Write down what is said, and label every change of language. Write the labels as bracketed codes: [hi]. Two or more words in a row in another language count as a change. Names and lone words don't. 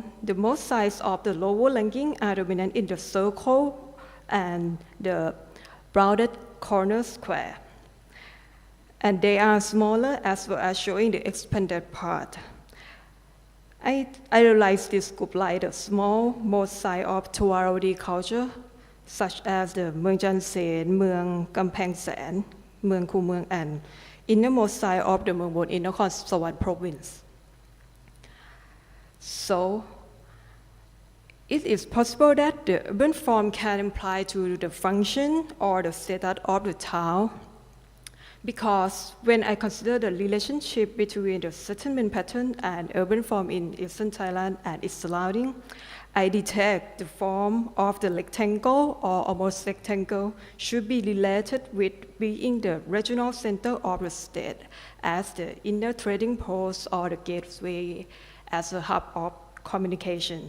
[en] The most sides of the lower ranking are dominant in the circle and the rounded corner square. And they are smaller as well as showing the expanded part. I realize this group like the small mosaic of Tawarawadi culture, such as the Mueang Chan Sen, Mueang Kamphaeng Sen, Mueang Khu Mueang, and innermost side of the Mueang Bon in Nakhon Sawan province. So It is possible that the urban form can imply to the function or the status of the town, because when I consider the relationship between the settlement pattern and urban form in eastern Thailand and its surrounding, I detect the form of the rectangle or almost rectangle should be related with being the regional center of the state as the inner trading post or the gateway as a hub of communication.